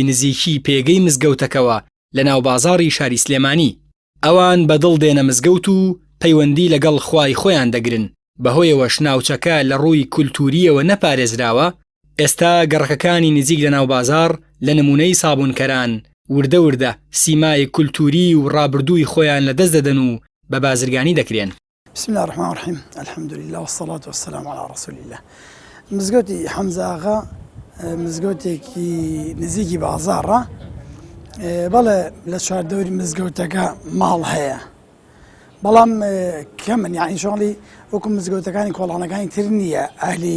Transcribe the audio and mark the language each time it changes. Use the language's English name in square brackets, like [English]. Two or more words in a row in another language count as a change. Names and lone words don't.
[Central Kurdish] نزیکی پێگەی مزگەوتەکەوە لە ناوبازاڕی شاری سلێمانی ئەوان بەدڵ دێنە مزگەوت و پەیوەندی لەگەڵ خوای خۆیان دەگرن بەهۆیەوەش ناوچەکە لە ڕووی کولتوریەوە نەپارێزراوە ئێستا گەڕەکەکانی نزیک لە ناوبازاڕ لە نمونەی سابوونکەران وردە وردە سیمای کولتوری و ڕابردووی خۆیان لە دەست دەدەن و بە بازرگانی دەکرێن. [Arabic] بسم الله الرحمن الرحيم الحمد لله والصلاة والسلام على رسول الله. [Central Kurdish] مزگەوتی حەمزە ئاغا مزگەوتێکی نزیکی بازاڕە بەڵێ لە چواردەوری مزگەوتەکە ماڵ هەیە بەڵام کەمن یعنی شغڵی وەکو مزگەوتەکانی کۆڵانەکانی تر نییە ئاهلی